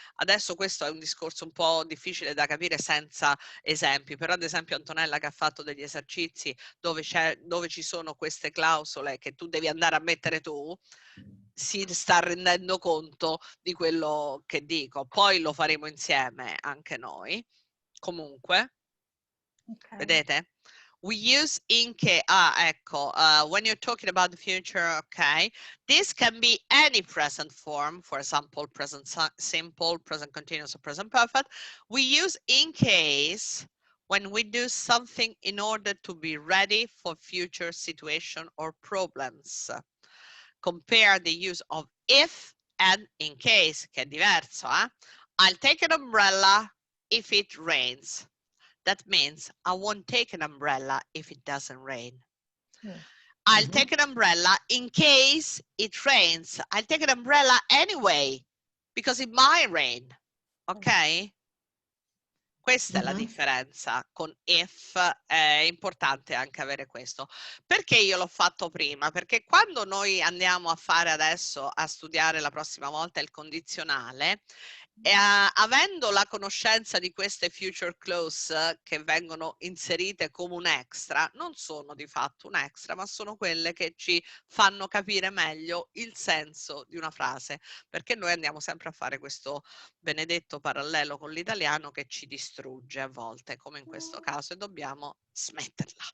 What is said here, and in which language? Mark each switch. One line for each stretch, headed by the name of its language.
Italian: Adesso questo è un discorso un po' difficile da capire senza esempi, però ad esempio Antonella, che ha fatto degli esercizi dove ci sono queste clausole che tu devi andare a mettere tu, si sta rendendo conto di quello che dico. Poi lo faremo insieme anche noi. Comunque, vedete?
English: We use in case, ecco, when you're talking about the future, okay, this can be any present form, for example, present simple, present continuous, or present perfect. We use in case when we do something in order to be ready for future situation or problems. Compare the use of if and in case,
Italian: che è diverso, eh?
English: I'll take an umbrella if it rains. That means I won't take an umbrella if it doesn't rain. I'll take an umbrella in case it rains. I'll take an umbrella anyway, because it might rain. Ok?
Italian: Questa è la differenza con if, è importante anche avere questo. Perché io l'ho fatto prima? Perché quando noi andiamo a fare adesso, a studiare la prossima volta il condizionale, avendo la conoscenza di queste future clause che vengono inserite come un extra, non sono di fatto un extra, ma sono quelle che ci fanno capire meglio il senso di una frase, perché noi andiamo sempre a fare questo benedetto parallelo con l'italiano che ci distrugge a volte, come in questo caso, e dobbiamo smetterla.